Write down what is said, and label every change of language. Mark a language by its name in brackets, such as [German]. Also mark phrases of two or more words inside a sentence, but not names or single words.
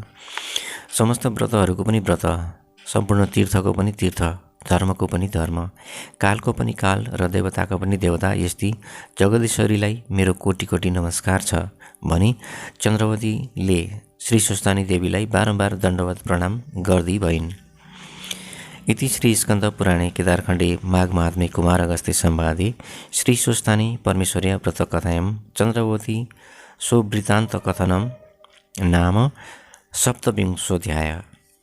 [Nepali] समस्त व्रतहरूको पनि व्रत, सम्पूर्ण तीर्थको पनि तीर्थ, धर्मको पनि धर्म, कालको पनि काल र देवताको पनि देवता यस्ती जगदीश्वरीलाई मेरो कोटि कोटि नमस्कार छ भनी चन्द्रवतीले श्री सुस्तानी देवीलाई बारम्बार दण्डवत प्रणाम गर्दै भइन्। [Sanskrit] इति श्री स्कन्द पुराणे केदारखण्डे माघ महात्म्ये कुमार अगस्त्य संवादे श्री सुस्तानी परमेश्वर्या व्रतकथायां चन्द्रवती स्ववृत्तान्त कथनं नाम सप्तविंशोऽध्यायः।